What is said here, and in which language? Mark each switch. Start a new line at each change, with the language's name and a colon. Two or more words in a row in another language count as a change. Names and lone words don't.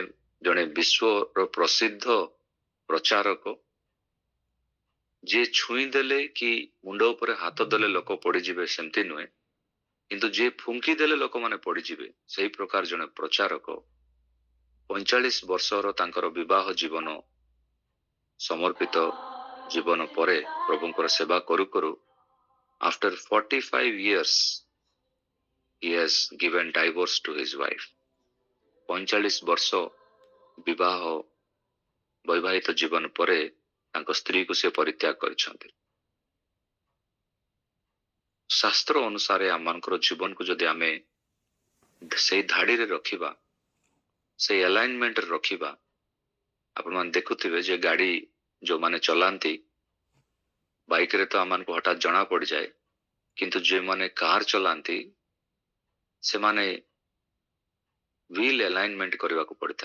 Odia: ଜଣେ ବିଶ୍ୱର ପ୍ରସିଦ୍ଧ ପ୍ରଚାରକ, ଯିଏ ଛୁଇଁ ଦେଲେ କି ମୁଣ୍ଡ ଉପରେ ହାତ ଦେଲେ ଲୋକ ପଡିଯିବେ ସେମିତି ନୁହେଁ, କିନ୍ତୁ ଯିଏ ଫୁଙ୍କି ଦେଲେ ଲୋକମାନେ ପଡିଯିବେ, ସେଇ ପ୍ରକାର ଜଣେ ପ୍ରଚାରକ 45 ବର୍ଷର ତାଙ୍କର ବିବାହ ଜୀବନ ସମର୍ପିତ ଜୀବନ ପରେ ପ୍ରଭୁଙ୍କର ସେବା କରୁ କରୁ
English: after 45 years he has given divorce to his wife.
Odia: 45 ବର୍ଷ ବିବାହ ବୈବାହିକ ଜୀବନ ପରେ ତାଙ୍କ ସ୍ତ୍ରୀକୁ ସେ ପରିତ୍ୟାଗ କରିଛନ୍ତି। ଶାସ୍ତ୍ର ଅନୁସାରେ ଆମମାନଙ୍କର ଜୀବନକୁ ଯଦି ଆମେ ସେଇ ଧାଡିରେ ରଖିବା, ସେଇ ଆଲାଇନମେଣ୍ଟରେ ରଖିବା, ଆପଣମାନେ ଦେଖୁଥିବେ ଯେ ଗାଡି ଯୋଉମାନେ ଚଲାନ୍ତି, ବାଇକରେ ତ ଆମମାନଙ୍କୁ ହଠାତ୍ ଜଣା ପଡିଯାଏ, କିନ୍ତୁ ଯେଉଁମାନେ କାର ଚଲାନ୍ତି ସେମାନେ
English: wheel alignment
Odia: କରିବାକୁ ପଡିଥାଏ।